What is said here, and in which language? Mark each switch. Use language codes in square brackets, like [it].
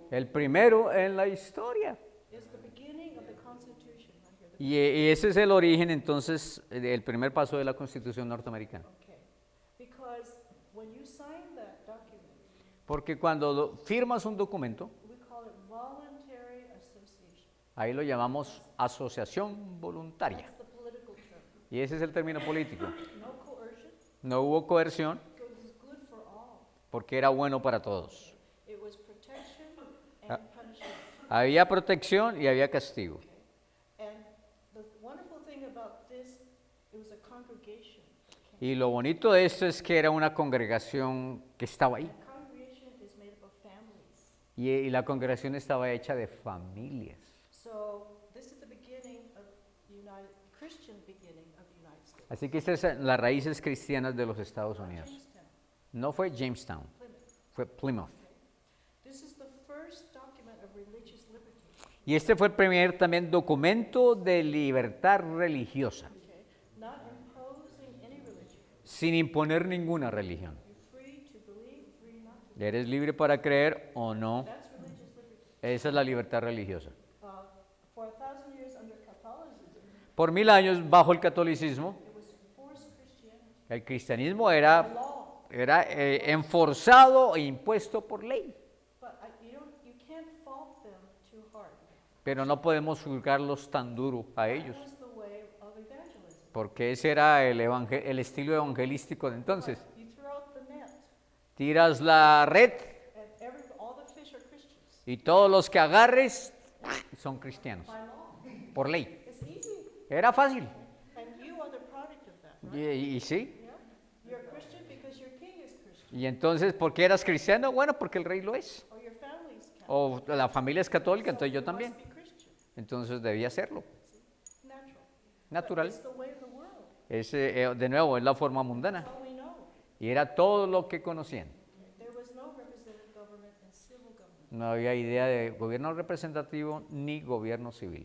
[es] El primero en la historia. [en] is the beginning of the Constitution. Right here. [es] Y ese es el origen entonces del primer paso de la Constitución norteamericana. [en] Okay. Because when you sign that document, [es] Porque cuando firmas un documento, [en] we call it voluntary association. [es] ahí lo llamamos asociación voluntaria. [en] That's the political term. [es] Y ese es el término político. [en] No coercion. [es] No hubo coerción [en] It was good for all. [es] porque era bueno para todos. [en] It was protection and punishment. [es] Había protección y había castigo. [en] And the wonderful thing about this, it was a congregation. [es] Y lo bonito de esto es que era una congregación que estaba ahí. [en] The congregation is made up of families. [es] Y la congregación estaba hecha de familias. [en] So this is the beginning of Christian beginning of the United States. [es] Así que estas son las raíces cristianas de los Estados [en] Not [es] Unidos. [en] Jamestown, [es] No fue Jamestown, [en] Plymouth. [es] fue Plymouth. [en] This is the first document of religious liberty. [es] Y este fue el primer también documento de libertad religiosa, [en] Okay? Not imposing any religion. [es] sin imponer ninguna religión. [en] You're free to believe, free not to. [es] Eres libre para creer o no. [en] That's religious liberty. [es] Esa es la libertad religiosa. [en] For 1,000 years under Catholicism, [es] Por 1000 años bajo el catolicismo, [en] it was forced Christianity. [es] el cristianismo [en] By [es] era [en] law. [es] enforzado e impuesto por ley. [en] But you can't fault them too hard. [es] Pero no podemos juzgarlos tan duro a ellos, [en] That was the way of evangelism. [es] porque ese era el estilo evangelístico de entonces. [en] You throw out the net, [es] Tiras la red [en] and all the fish are Christians. [es] y todos los que agarres son cristianos, [en] By law. [es] por ley. [en] It's easy. [es] Era fácil. [en] And you are the product of that, right? [es] Y sí. [en] Yeah? You're a Christian because your king is Christian. [es] Y entonces, ¿por qué eras cristiano? Bueno, porque el rey lo es. [en] Or your family is Catholic. [es] O la familia es católica, entonces yo [en] You [es] también. [en] must be Christian. [es] Entonces debía hacerlo. [en] Natural. [es] Natural. [en] It's the way of the world. [es] De nuevo, es la forma mundana. [en] That's all we know. [es] Y era todo lo que conocían. [en] There was no representative government and civil government. [es] No había idea de gobierno representativo ni gobierno civil.